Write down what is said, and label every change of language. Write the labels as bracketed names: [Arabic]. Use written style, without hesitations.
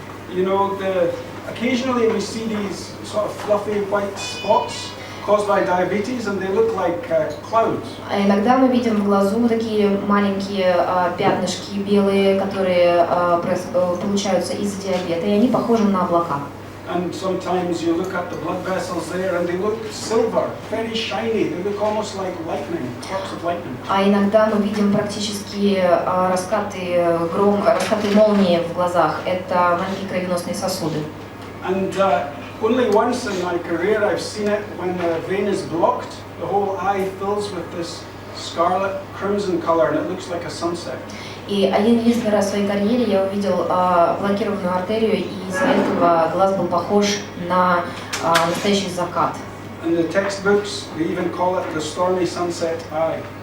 [English] You know, occasionally we see these sort of fluffy white spots caused by diabetes, and they look like clouds. [Russian] А иногда мы видим в глазу такие маленькие пятнышки белые, которые получаются из-за диабета, и они похожи на облака. [English] And sometimes you look at the blood vessels there, and they look silver, very shiny. They look almost like lightning, sparks of lightning. [Russian] А иногда мы видим практически раскаты молнии в глазах. Это маленькие кровеносные сосуды. [English] And only once in my career I've seen it when the vein is blocked. The whole eye fills with this scarlet crimson color, and it looks like a sunset. [Russian] И единственный раз в своей карьере я увидел блокированную артерию, и из-за этого глаз был похож на настоящий закат. [English] In the textbooks, they even call it the stormy sunset eye.